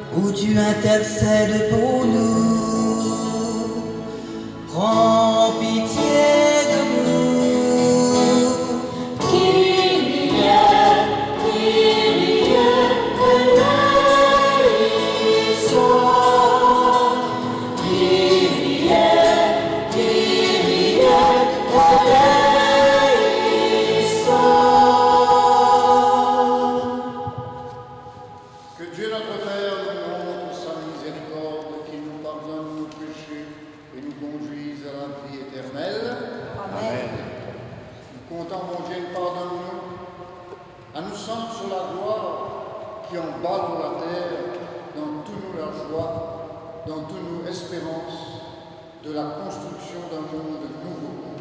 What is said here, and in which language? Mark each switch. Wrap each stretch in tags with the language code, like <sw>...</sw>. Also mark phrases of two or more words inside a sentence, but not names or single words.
<fr>Dieu intercède pour nous, prends pitié de nous.</fr> <el>Κύριε, Κύριε, ελέησον. Κύριε, Κύριε, ελέησον.</el> <fr>Que Dieu notre Père nous montre sa miséricorde, qu'il nous pardonne nos péchés et nous conduise à la vie éternelle. Amen. Nous comptons, mon Dieu, pardonne-nous, à nous centre sur la gloire qui emballe la terre dans toutes nos joies, dans toutes nos espérances de la construction d'un monde nouveau.</fr>